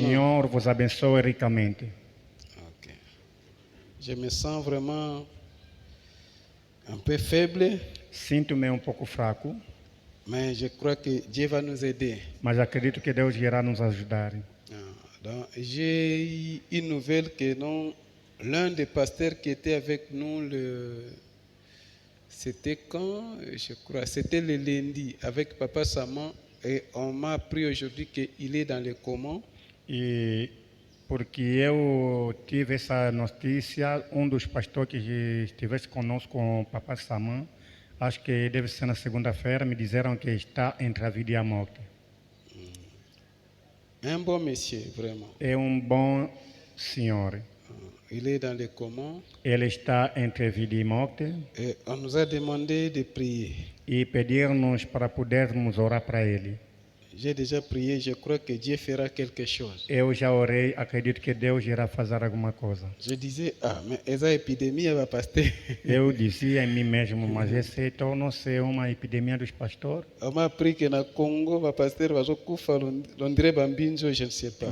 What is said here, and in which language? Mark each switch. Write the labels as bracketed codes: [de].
[pt] Senhor vos abençoe ricamente. Ok. [fr] Je me sens vraiment un peu faible, [pt] Sinto-me um pouco fraco, [fr] mais je crois que Dieu va nous aider. [pt] mas acredito que Deus irá nos ajudar. [fr] Donc, j'ai eu une nouvelle que l'un des pasteurs qui était avec nous, c'était quand, je crois, c'était le lundi avec Papa Saman, et on m'a appris aujourd'hui qu'il est dans le coma. [pt] E porque eu tive essa notícia, dos pastores que estivesse conosco com o Papa Saman, acho que deve ser na segunda-feira, me disseram que está entre a vida e a morte. [fr] Un bon monsieur, vraiment. [pt] É bom senhor. [fr] Il est dans le coma. [pt] Ele está entre vida e morte. [fr] Et on nous a demandé de prier. [pt] E pedir-nos para podermos orar para ele. [fr] J'ai déjà prié, je crois que Dieu fera quelque chose. [pt] Eu já orei, acredito que Deus irá fazer alguma coisa. [fr] Je disais, mais [pt] essa epidemia vai pastor. Eu dizia em mim mesmo, mas esse tornou-se uma epidemia dos pastores. [fr] On m'a appris que [ln] na Congo, va pasteur va kufa [fr] Londres Bambinzo, je ne sais pas.